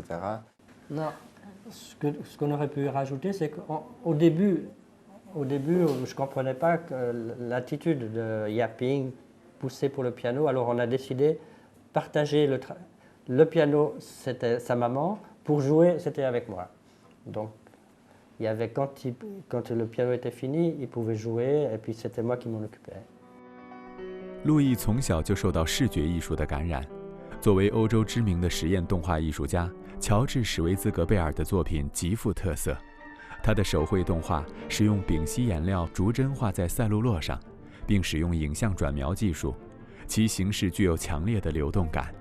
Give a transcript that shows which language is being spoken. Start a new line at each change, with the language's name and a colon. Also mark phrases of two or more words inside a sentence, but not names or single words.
French: Non, ce qu'on aurait pu rajouter, c'est qu'au début, je ne comprenais pas que l'attitude de Yaping poussée pour le piano. Alors on a décidé de partager le piano, c'était sa maman, pour jouer, c'était avec moi. Donc il y avait quand le piano était fini, il pouvait jouer, et puis c'était moi qui m'en occupais.
Chinese: 路易从小就受到视觉艺术的感染。作为欧洲知名的实验动画艺术家，乔治·史维兹格贝尔的作品极富特色。他的手绘动画使用丙烯颜料逐帧画在赛璐珞上，并使用影像转描技术，其形式具有强烈的流动感。